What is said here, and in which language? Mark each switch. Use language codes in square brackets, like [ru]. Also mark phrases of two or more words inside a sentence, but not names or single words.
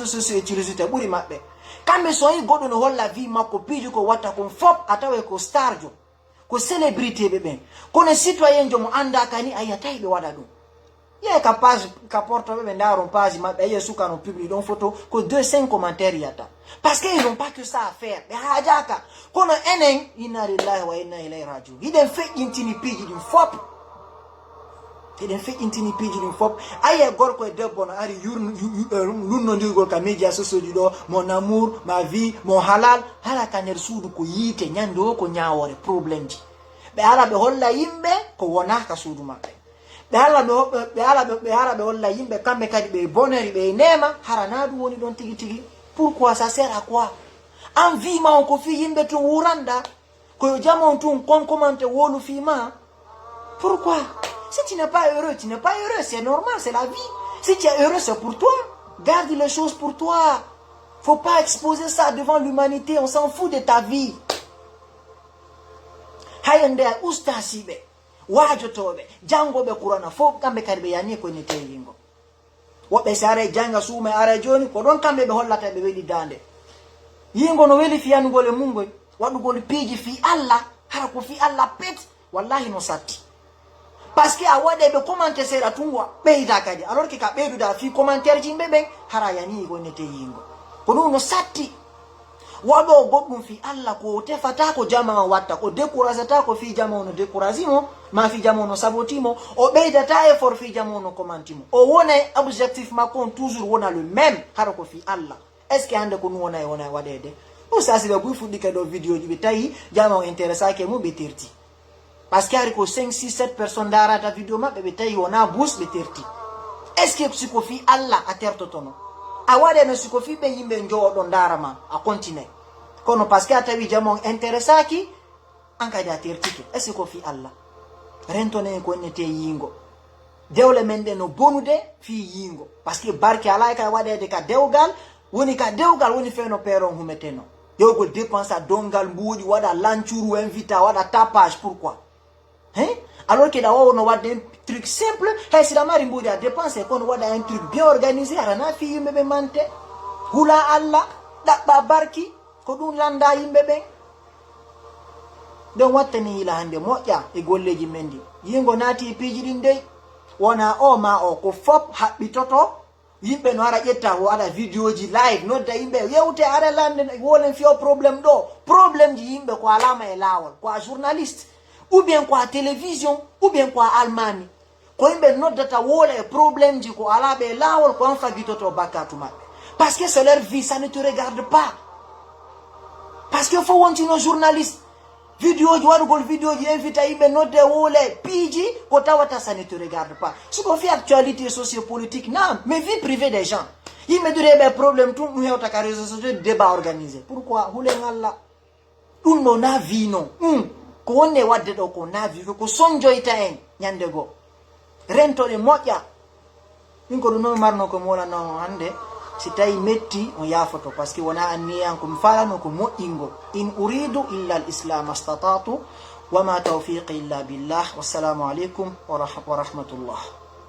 [ff] sociaux utilisité ɓuri maɓɓe kamɓe so yi goɗɗo no holla vie makko piiji ko watta kon fop a tawa ko star jo ko célébrité ɓe ɓen kono citoyen jo mo anda kani a yiyatayi ɓe waɗa ɗum yeey ka page ka portoɓe ɓe ndaron page maɓɓe a yiya suka no publie ɗon photo ko 2-5 commentaire yiyata [fr] par ce que ils n'ont pas que ça à faire [ff] ɓe haajaka kono enen [ar] إنا لله وإنا إليه راجعون [ff] hiɗen feƴƴintini piiji ɗin fop eɗen feƴƴintini piiji ɗin fop ayiye gorko e debbo no ari lunnodirgol ka [fr] média sociaux [ff] ji ɗo [fr] mon amour ma vie [ff] mon halal hala ka nder suudu ko yiite ñande o ko ñawore probléme ji ɓe ala ɓe holla yimɓe ko wonaka suudu maɓɓe ɓe ala ɓe holla yimɓe kamɓe kadi ɓe boneri ɓe nema harana ɗum woni ɗon tigi tigi [fr] pourquoi ça sert à quoi [ff] an wima on ko fi yimɓe tun wuranda koyo jama on tun commenté wolu fima [fr] pourquoi si tu n'es pas heureux, tu n'es pas heureux, c'est normal, c'est la vie. Si tu es heureux, c'est pour toi. Garde les choses pour toi. Faut pas exposer ça devant l'humanité, on s'en fout de ta vie. [ff] Hayande ustasibe, wajotobe, jangobe kurana, fo kambe karibe yani ko nete yingo. Wobe sare janga sume ara joni ko don kambe be hollata be weli dande. Yingo no weli fi yanugole mungo, wadugol piji fi Allah, hara ko fi Allah pet, wallahi no satti. [fr] Parce que [ff] a waɗe ɓe commenté seeɗa tungwa ɓeyda kadi [fr] alors que [ff] ka ɓeyduda fi commentaire ji yimɓe ɓen hara yani gonnete yingo ko ɗum no satti waɗo goɗɗum fi Allah ko tefata ko jama o watta ko décourageata ko fi jama o no décourage mo ma fi jama o no sabotimo o ɓeydata effort fi jama o no commentimo o wona objectif makko on toujours wona [fr] le même [ff] hara ko fi Allah [fr] est ce que [ff] hande ko ɗum wona e wona waɗede ɗum sasi ɓe buy fuɗɗike ɗo vidéo ji ɓe tawi jama o intéressake mum ɓe terti [fr] parce que [ff] hari ko 5, 6, 7 personnes darata vidéo maɓɓe ɓe tawi wona bus ɓe terti [fr] est ce que [ff] siko fi Allah a tertotono a waɗe no siko fi ɓe yimɓe jowoɗo darama a continue kono [fr] par ce que [ff] a tawi jama on intéressaki an kadi a tertike [fr] est ce que [ff] ko fi Allah rentone ko nete yingo dewle men ɗe no bonude fi yingo [fr] par ce que [ff] barke ala ka waɗede ka dewgal woni feno peron humeteno yewgol dépense a dongal mbuuɗi waɗa lancuru invita waɗa tapage [fr] pourquoi alors que [ff] da wawono wadde [fr] un truc simple [ff] hay sida mari mbuuɗi a dépensé kono waɗa [fr] un truc bien organisé [ff] arana fi yimɓe ɓe mante hula Allah ɗaɓɓa barki ko ɗum landa yimɓe ɓen ɗon wattani yila hande moƴƴa e golleji men ɗi yingo naati piiji ɗin dey wona o ma o ko fop haɓɓitoto yimɓe no ara ƴetta o aɗa vidéo ji live nodda yimɓe yewte ara lande wolen fiyo probléme ɗo probléme ji yimɓe ko alama e lawol ko a journaliste [fr] ou bien [ff] ko a télévision [fr] ou bien [ff] ko a almami ko yimɓe noddata wola e probléme ji ko alaɓe e lawol ko an fagitoto bakkatu maɓɓe [fr] parce que c'est leur vie, ça ne te regarde pas parce que faut [ff] wontino journaliste vidéo ji waɗugol vidéo ji invita yimɓe nodde wole piiji ko tawata [fr] ça ne te regarde pas ce qu'on fait actualité sociopolitique non mais vie privée des gens [ff] yimɓe dureɓe probléme tun ɗum hewta ka [fr] réseau sociaux [ff] débat organisé pourquoi hulen Allah ɗum ɗo na vino ko wonne wadde ɗo ko na vi ko sonjoyta en ñande goo rentoɗe moƴƴa min ko ɗum noon marno ko molano hande si tawi metti on yafoto [fr] par ce que [ff] wona anni an komi falano ko moƴƴingo [ar] إن أريد إلا الإصلاح ما استطعت وما توفيقي إلا بالله والسلام عليكم ورحمة الله